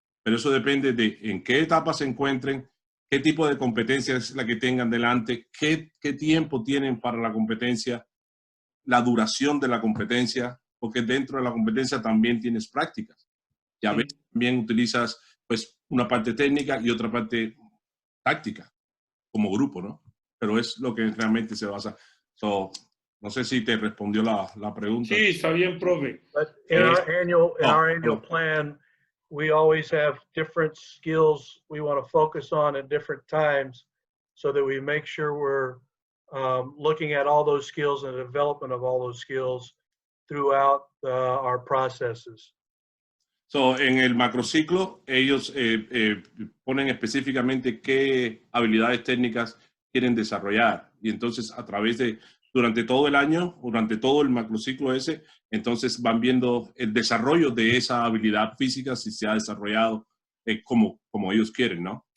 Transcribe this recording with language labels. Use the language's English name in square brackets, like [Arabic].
[Spanish] Pero eso depende de en qué etapa se encuentren, qué tipo de competencia es la que tengan delante, qué tiempo tienen para la competencia, la duración de la competencia, porque dentro de la competencia también tienes prácticas. Ya ves, también utilizas pues una parte técnica y otra parte táctica como grupo, ¿no? Pero es lo que realmente se basa. So, no sé si te respondió la pregunta. Sí, está bien, profe. [English] But in our annual plan, we always have different skills we want to focus on at different times so that we make sure we're looking at all those skills and the development of all those skills throughout our processes. [Spanish] So, en el macrociclo, ellos ponen específicamente qué habilidades técnicas quieren desarrollar. Y entonces, a través de, durante todo el año, durante todo el macrociclo ese, entonces van viendo el desarrollo de esa habilidad física, si se ha desarrollado como ellos quieren, ¿no?